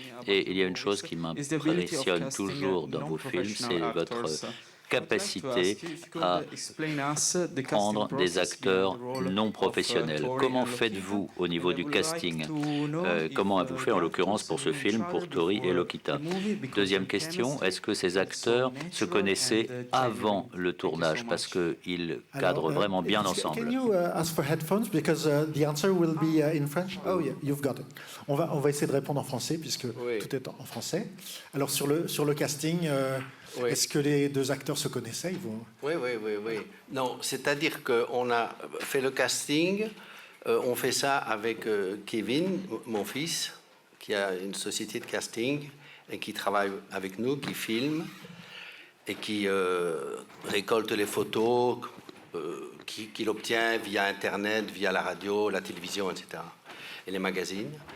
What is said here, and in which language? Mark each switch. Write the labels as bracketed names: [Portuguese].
[French] Et il y a une chose qui m'impressionne toujours dans vos films, c'est votre capacité à prendre des acteurs non professionnels. Comment faites-vous au niveau du casting? Comment avez-vous fait en l'occurrence pour ce film, pour Tori et Lokita? Deuxième question, est-ce que ces acteurs se connaissaient avant le tournage parce qu'ils cadrent vraiment bien ensemble? [English] Can you ask for headphones because the answer will be in French? Oh yeah, you've got it. [French] On va essayer de répondre en français puisque tout est en français. Alors sur le casting. Oui. Est-ce que les deux acteurs se connaissaient? Oui. Non, c'est-à-dire qu'on a fait le casting, on fait ça avec Kevin, mon fils, qui a une société de casting et qui travaille avec nous, qui filme et qui récolte les photos qu'il obtient via Internet, via la radio, la télévision, etc. et les magazines.